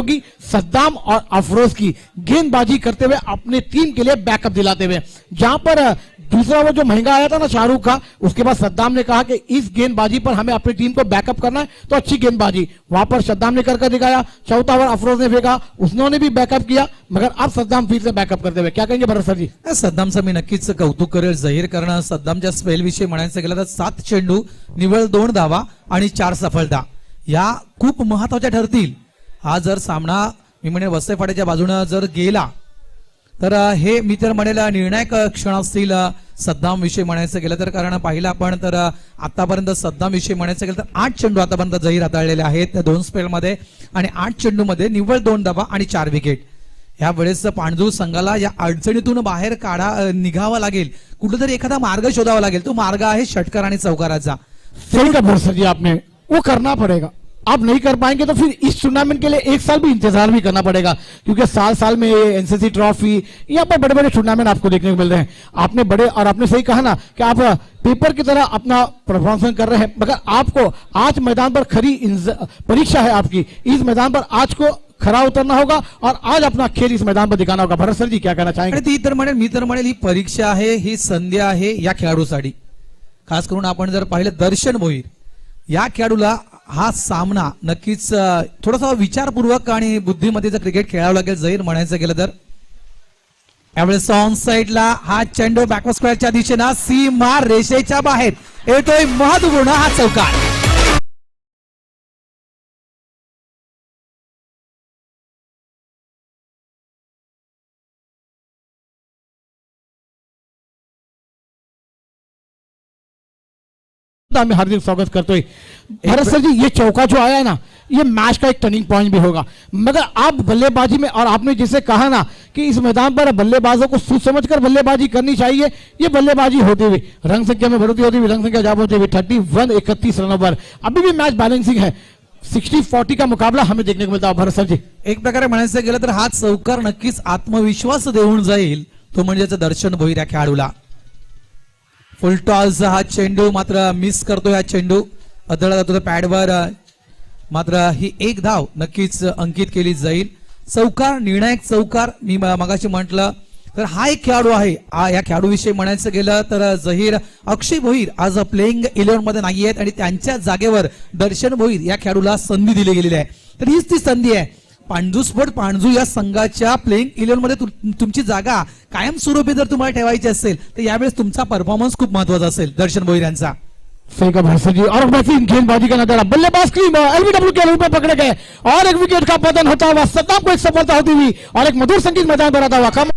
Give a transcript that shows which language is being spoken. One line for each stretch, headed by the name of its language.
Hindi: होगी सद्दाम और अफरोज की गेंदबाजी करते हुए अपने टीम के लिए बैकअप दिलाते हुए। जहां पर दूसरा वो जो महंगा आया था ना शाहरुख का, उसके बाद सद्दाम ने कहा कि इस गेंदबाजी पर हमें अपनी टीम को बैकअप करना है, तो अच्छी गेंदबाजी वहां पर सद्दाम ने करके दिखाया। चौथा ओवर अफरोज ने फेंका, उसने भी बैकअप किया, मगर अब सद्दाम फिर से बैकअप करते हुए। क्या कहेंगे भरत सर जी?
Marathi: सद्दामचं मी नक्कीच कौतुक करेल जाहीर करणं। सद्दामच्या स्पेल विषयी म्हणायचं गेलं तर 7 चेंडू, निव्वळ 2 धावा आणि 4 सफलता या खूप महत्वाच्या ठरतील। हा जर सामना मी म्हणेन वसई फाट्याच्या बाजूने जर गेला तर हे मी तर म्हणेल निर्णायक क्षण असतील सद्दाम विषयी म्हणायचं गेलं तर। कारण पाहिलं आपण तर आतापर्यंत सद्दाम विषयी म्हणायचं गेलं तर 8 चेंडू आतापर्यंत जाहीर हाताळलेले आहेत 2 स्पेल मध्ये, आणि 8 चेंडू मध्ये निव्वळ 2 धावा आणि 4 विकेट। या वेळेस पांडू संघाला या अडचणीतून बाहेर निघावं लागेल, कुठेतरी एखादा मार्ग शोधावा लागेल। तो मार्ग आहे षटकार आणि चौकाराचा।
Hindi: सही का भरत सर जी आपने, वो करना पड़ेगा। आप नहीं कर पाएंगे तो फिर इस टूर्नामेंट के लिए 1 साल भी इंतजार भी करना पड़ेगा, क्योंकि साल साल में एनसीसी ट्रॉफी यहाँ पर बड़े बड़े टूर्नामेंट आपको देखने को मिल रहे हैं। आपने बड़े, और आपने सही कहा ना कि आप पेपर की तरह अपना परफॉर्मेंस कर रहे हैं, मगर आपको आज मैदान पर खरी परीक्षा है आपकी। इस मैदान पर आज को खरा उतरना होगा और आज अपना खेल इस मैदान पर दिखाना होगा। भरत सर जी क्या कहना चाहेंगे?
Marathi: ती तर म्हणेल, मी तर म्हणेल ही परीक्षा आहे, ही संधी आहे या खेळाडूसाठी। खास करून आपण जर पाहिलं दर्शन भोईर या खेळाडूला हा सामना नक्कीच थोडासा विचारपूर्वक आणि बुद्धिमत्तेचं क्रिकेट खेळावं लागेल जाहीर म्हणायचं गेलं तर। यावेळेस ऑन साइडला हा चेंडू बॅकवर्ड स्क्वेअरच्या दिशेनं सीमा रेषेच्या बाहेर येतोय, महत्वपूर्ण हा चौकार।
Hindi: मैं हार्दिक स्वागत करते हुए भरत सर जी, ये चौका जो आया है ना, ये मैच का एक टर्निंग पॉइंट भी होगा। मगर आप बल्लेबाजी में, और आपने जिसे कहा ना कि इस मैदान पर बल्लेबाजों को सोच समझकर बल्लेबाजी करनी चाहिए, ये बल्लेबाजी होते हुए रंग संख्या में बढ़ोतरी होती हुई, रंग संख्या जा होते हुए 31 रनों पर अभी भी मैच बैलेंसिंग है। 60-40 का मुकाबला हमें देखने को मिलता है। भरत सर जी,
Marathi: एक प्रकारे म्हणायचं गेलं तर हा चौकार नक्कीच आत्मविश्वास देऊन जाईल, तो म्हणजे दर्शन भोईर या खेळाडूला। फुल टॉस हा चेंडू मात्र मिस करतो, हा चेंडू अदळला जातो पॅडवर, मात्र ही 1 धाव नक्कीच अंकित केली जाईल। चौकार, निर्णायक चौकार मी मगाशी म्हटलं तर हा एक खेळाडू आहे। या खेळाडू विषयी म्हणायचं गेलं तर जहीर अक्षय भोईर आज प्लेइंग 11 मध्ये नाही आहेत आणि त्यांच्या जागेवर दर्शन भोईर या खेळाडूला संधी दिली गेलेली आहे। तर हीच ती संधी आहे। पांडू स्पोर्ट पांडू या संघाच्या प्लेइंग 11 मध्ये तुमची जागा कायमस्वरूपी जर तुम्हाला ठेवायची असेल तर यावेळेस तुमचा परफॉर्मन्स खूप महत्वाचा असेल दर्शन भोईर यांचा।
Hindi: सही का भरत सर जी, और बेहतरीन गेंदबाजी का नजारा, बल्लेबाज की एलबीडब्ल्यू के रूप में पकड़े गए और एक विकेट का पतन होता हुआ, सद्दाम को एक सफलता होती हुई और एक मधुर संगीत मैदान पर आता हुआ।